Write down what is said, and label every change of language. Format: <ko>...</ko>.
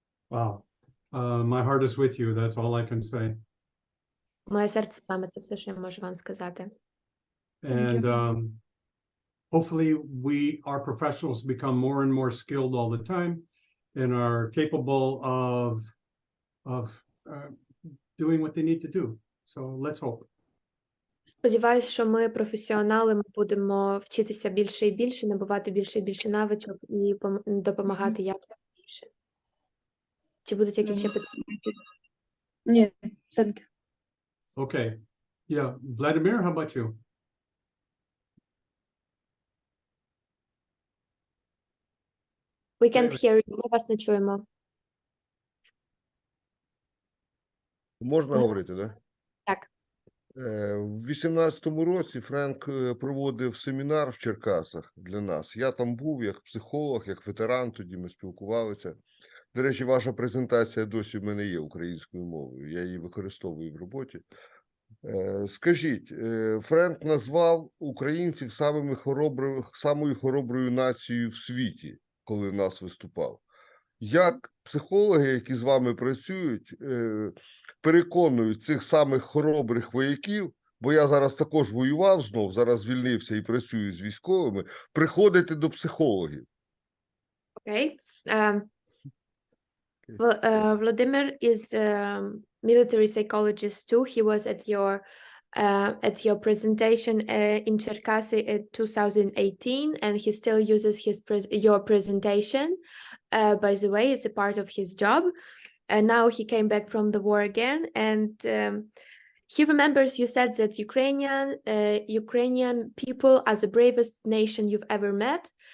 <en>Wow. My heart is with you. That's all I can say.</en> <uk>Моє серце з вами, це все, що я можу вам сказати.</uk> <en>And hopefully our professionals become more and more skilled all the time and are capable of doing what they need to do. So let's hope.</en> <uk>Сподіваюсь, що ми, професіонали, ми будемо вчитися більше і більше, набувати більше і більше навичок і допомагати як більше. Чи будуть якісь ще питання? Ні, все-таки.</uk> <en>Okay. Yeah, Vladimir, how about you? We can't hear you,</en> <uk>ми вас не чуємо. Можна говорити, да? Так. В 18-му році Френк проводив семінар в Черкасах для нас. Я там був як психолог, як ветеран, тоді ми спілкувалися. До речі, ваша презентація досі в мене є українською мовою, я її використовую в роботі. Скажіть, Френк назвав українців самою хороброю нацією в світі, коли в нас виступав. Як психологи, які з вами працюють, переконують цих самих хоробрих вояків, бо я зараз також воював знов, зараз звільнився і працюю з військовими, приходити до психологів? Окей.</uk> <en>Vladimir is military psychologist too. He was at your presentation in Cherkasy in 2018, and he still uses your presentation. By the way, it's a part of his job. And now he came back from the war again, and he remembers you said that Ukrainian people are the bravest nation you've ever met.</en>